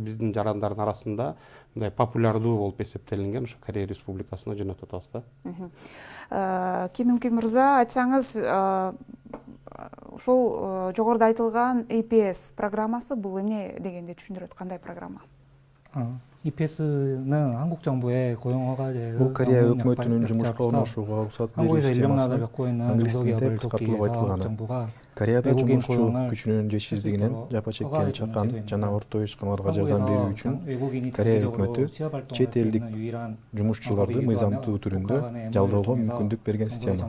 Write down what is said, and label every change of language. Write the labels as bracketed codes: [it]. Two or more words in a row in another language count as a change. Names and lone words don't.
[ky] Биздин жарандардын арасында мындай популярдуу болуп эсептелинген ошо Корея Республикасына жөнөтүп атабыз да. Ким Ын Ки мырза, айтсаңыз, ушул жогоруда айтылган EPS программасы бул эмне дегенди түшүндүрөт, кандай программа? [ko] EPS는 한국 정부의 고용허가제 [ky] бул Корея өкмөтүнүн жумушка орношууга уруксат берүү системасы. Англис тилинде кыскартылып айтылганы. Кореяда жумушчу күчүнүн жетишсиздигинен жапа чеккен чакан жана орто ишканаларга жардам берүү үчүн Корея өкмөтү чет элдик жумушчуларды мыйзамдуу түрүндө жалдоого мүмкүндүк берген система.